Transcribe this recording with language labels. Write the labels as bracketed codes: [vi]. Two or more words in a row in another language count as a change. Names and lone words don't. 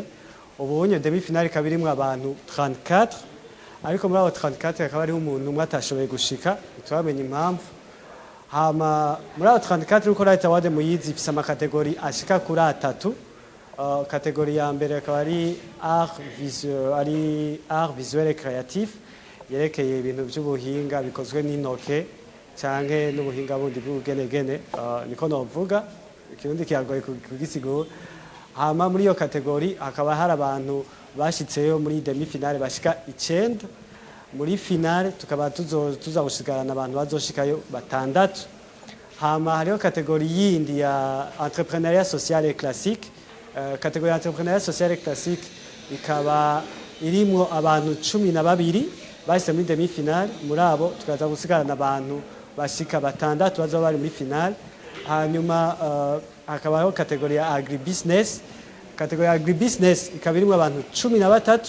[rn] Ubunye [fr] demi final [rn] ikaba irimwo abantu 34, ariko muri abo 34 akaba ari umuntu umwe atashoboye gushika, twamenye impamvu. Muri abo 34 uko Light Award muyizi ifise amakategori ashika kuri 3. Kategori ya mbere akaba ari [fr] art visuel et créatif, [rn] yerekeye ibintu by'ubuhinga bikozwe n'intoke canke n'ubuhinga bundi bw'ubugenegene, niko novuga, ikirundi kiyagoye kugisigura. Muri iyo kategori hakaba hari abantu bashitseyo muri [fr] demi finale [rn] bashika 9. Muri finale tukaba tuza gushigarana abantu bazoshikayo 6. Hariho kategori yindi ya [fr] entrepreneuriat social et classique. [rn] Kategori ya [fr] entrepreneuriat social et classique [rn] ikaba irimwo abantu 12 bahise muri [fr] demi finale. [rn] Muri abo tukaza gusigarana abantu bashika 6 bazoba bari muri finale. Hanyuma hakabaho kategori ya agribusiness. Kategori ya agribusiness ikaba irimwo abantu 13.